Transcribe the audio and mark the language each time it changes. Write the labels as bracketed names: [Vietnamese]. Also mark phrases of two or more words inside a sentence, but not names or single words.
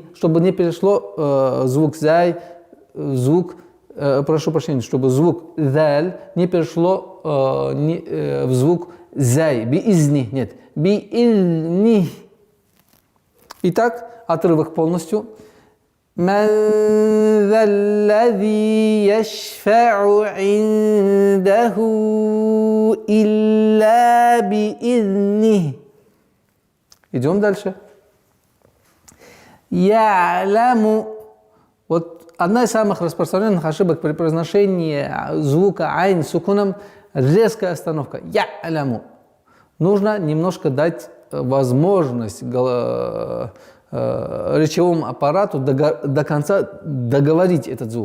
[Russian] Чтобы не перешло звук зай, прошу прощения, чтобы звук заль не перешло в звук зай. [Arabic] بإذن. Нет. بإذن. [Russian] Итак, отрывок полностью. [Arabic] من ذا الذي يشفع عنده إلا بإذن. [Russian] Идем дальше. Я'ламу. Вот одна из самых распространенных ошибок при произношении звука айн сукуном – резкая остановка. Я'ламу. Нужно немножко дать возможность речевому аппарату до конца договорить этот звук.